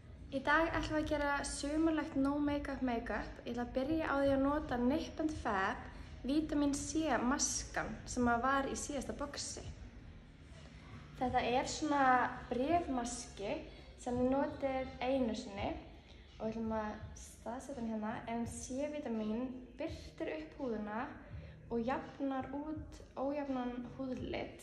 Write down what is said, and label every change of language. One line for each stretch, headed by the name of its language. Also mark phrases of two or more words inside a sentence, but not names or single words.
Icelandic: Í dag ætlum við að gera sumarlegt
English: no make-up make-up.
Icelandic: Ég ætla að byrja á því að nota Nip and Fab Vitamin C maskan sem var í síðasta boxi. Þetta er svona bréfmaski sem við notum einu sinni og við ætlum að staðsetja hann hérna en C-vitamin birtir upp húðina og jafnar út ójafnan húðlit.